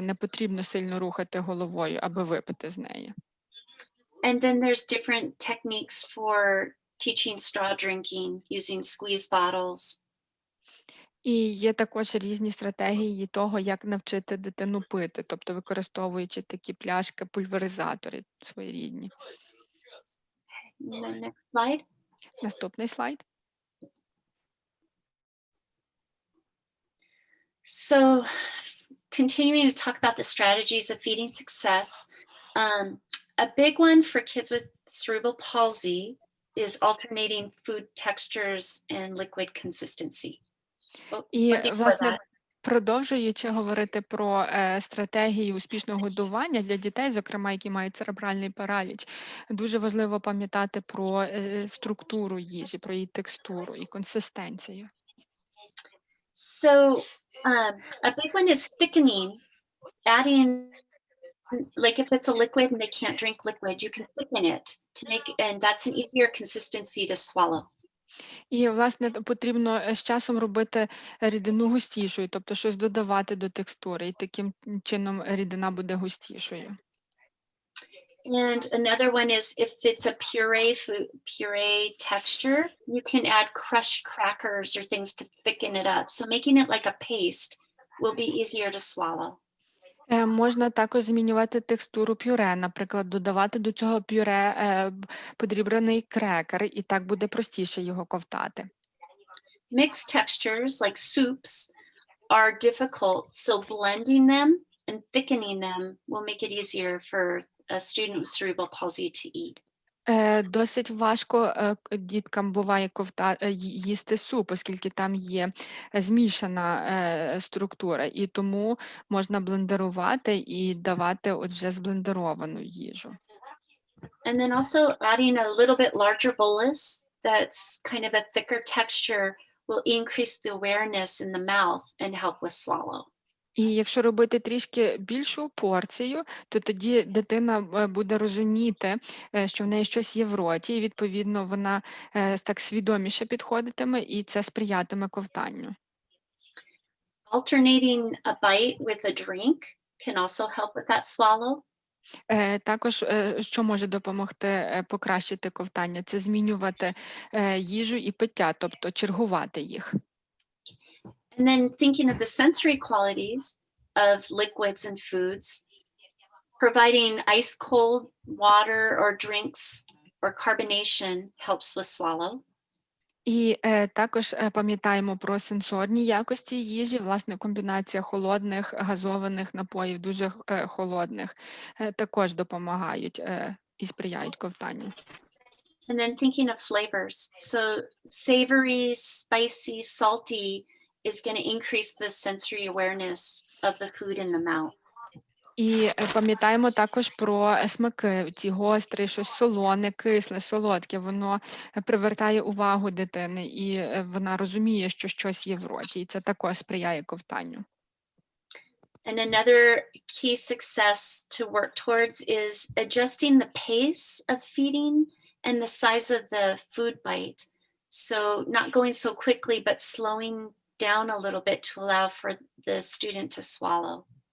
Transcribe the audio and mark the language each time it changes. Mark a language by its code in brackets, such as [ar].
[uk] Не потрібно сильно рухати головою, аби випити з неї. [en] And then there's different techniques for teaching straw drinking using squeeze bottles. [uk] І є також різні стратегії того, як навчити дитину пити, тобто використовуючи такі пляшки, пульверизатори своєрідні. [en] And then next slide. [uk] Наступний слайд. [en] So continuing to talk about the strategies of feeding success, a big one for kids with cerebral palsy is alternating food textures and liquid consistency. [uk] І, [en] But before [uk] власне, [en] that, [uk] продовжуючи говорити про стратегії успішного годування для дітей, зокрема, які мають церебральний параліч, дуже важливо пам'ятати про структуру їжі, про її текстуру і консистенцію. [en] so a big one is thickening, adding, like if it's a liquid and they can't drink liquid, you can thicken it to make, and that's an easier consistency to swallow. [uk] І, власне, потрібно з часом робити рідину густішою, тобто щось додавати до текстури, і таким чином рідина буде густішою. [en] And another one is if it's a puree texture, you can add crushed crackers or things to thicken it up. So making it like a paste will be easier to swallow. [uk] Можна також змінювати текстуру пюре, наприклад, додавати до цього пюре подрібрений крекер, і так буде простіше його ковтати. [en] Mixed textures like soups are difficult, so blending them and thickening them will make it easier for a student with cerebral palsy to eat. [uk] Досить важко діткам буває їсти суп, оскільки там є змішана структура, і тому можна блендерувати і давати от вже зблендеровану їжу. [en] And then also adding a little bit larger bolus that's kind of a thicker texture will increase the awareness in the mouth and help with swallow. [uk] І якщо робити трішки більшу порцію, то тоді дитина буде розуміти, що в неї щось є в роті, і, відповідно, вона так свідоміше підходитиме, і це сприятиме ковтанню. [en] Alternating a bite with a drink can also help with that swallow. [uk] Також, що може допомогти покращити ковтання, це змінювати їжу і пиття, тобто чергувати їх. [en] And then thinking of the sensory qualities of liquids and foods, providing ice cold water or drinks or carbonation helps with swallow. [uk] І також пам'ятаємо про сенсорні якості їжі, власне, комбінація холодних, газованих напоїв, дуже холодних, також допомагають і сприяють ковтанню. [en] And then thinking of flavors. So savory, spicy, salty is going to increase the sensory awareness of the food in the mouth. [uk] І пам'ятаємо також про смаки, ці гострі, щось солоне, кисле, солодке, воно привертає увагу дитини, і вона розуміє, що щось є в роті, і це також сприяє ковтанню. [en] And another key success to work towards is adjusting the pace of feeding and the size of the food bite. So not going so quickly, but slowing down a little bit to allow for the student to swallow.